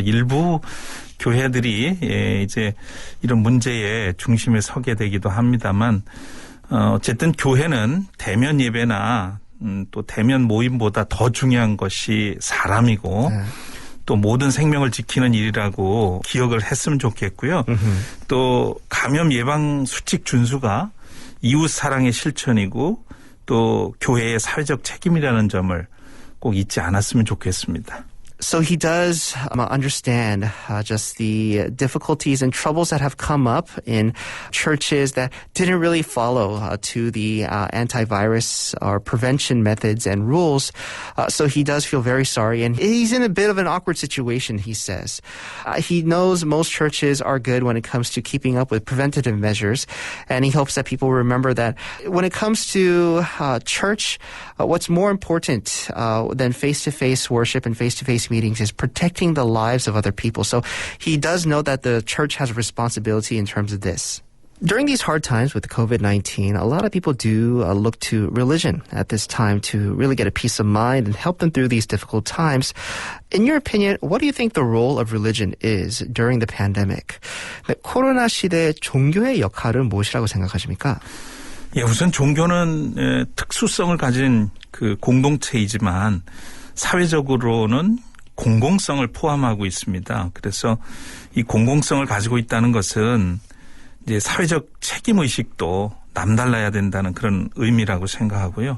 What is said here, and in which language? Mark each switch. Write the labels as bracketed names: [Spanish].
[Korean] 일부 교회들이 이제 이런 문제의 중심에 서게 되기도 합니다만 어쨌든 교회는 대면 예배나 또 대면 모임보다 더 중요한 것이 사람이고 또 모든 생명을 지키는 일이라고 기억을 했으면 좋겠고요. 또 감염 예방 수칙 준수가 이웃 사랑의 실천이고 또 교회의 사회적 책임이라는 점을 꼭 잊지 않았으면 좋겠습니다. [English] So he does understand just the difficulties and troubles that have come up in churches that didn't really follow to the antivirus or prevention methods and rules. So he does feel very sorry, and he's in a bit of an awkward situation, he says. He knows most churches are good when it comes to keeping up with preventative measures, and he hopes that people remember that when it comes to church, what's more important than face-to-face worship and face-to-face meetings is protecting the lives of other people. So he does know that the church has a responsibility in terms of this. During these hard times with COVID-19, a lot of people do look to religion at this time to really get a peace of mind and help them through these difficult times. In your opinion, what do you think the role of religion is during the pandemic? [Korean] 코로나 시대의 종교의 역할은 무엇이라고 생각하십니까? 예, 우선 종교는 특수성을 가진 그 공동체이지만 사회적으로는 공공성을 포함하고 있습니다. 그래서 이 공공성을 가지고 있다는 것은 이제 사회적 책임 의식도 남달라야 된다는 그런 의미라고 생각하고요.